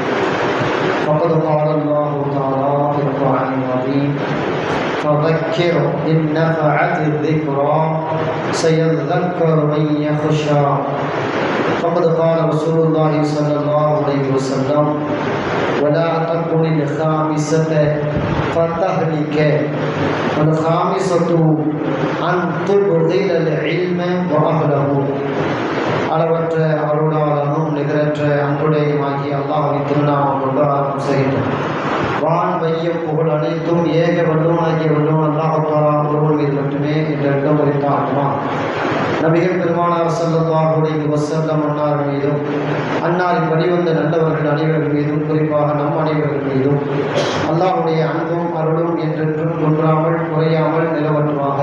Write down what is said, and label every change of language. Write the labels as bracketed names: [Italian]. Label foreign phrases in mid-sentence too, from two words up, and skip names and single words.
[Arabic] فقد قال الله تعالى في القرآن العظيم: فذكر إن نفعت الذكرى سيذكر من يخشى. فقد قال رسول الله صلى الله عليه وسلم: ولا تكن الخامسة فتهلك والخامسة أن تبغض العلم وأهله. [Tamil] அளவற்ற அருளாளனும் நிகரற்ற அன்புடையுமாகிய அல்லாஹ்வின் திருநாமம் கொண்டு ஆரம்பம் செய்கின்றோம். வான் மையம் புகழ் அனைத்தும் ஏக வல்லவனாகிய வல்லவன் [Arabic] الله تعالى [Tamil] ஒருவன் மீது மட்டுமே என்றென்றும் உரித்தாகுமா. நபிகள் பெருமானார் [Arabic] صلى الله عليه وسلم [Tamil] அன்னார் மீதும் அன்னாரின் வழிவந்த நல்லவர்கள் அனைவர்கள் மீதும் குறிப்பாக நம் அனைவர்கள் மீதும் அல்லாஹ்வுடைய அன்பும் அருளும் என்றென்றும் குன்றாமல் குறையாமல் நிலவற்றுமாக.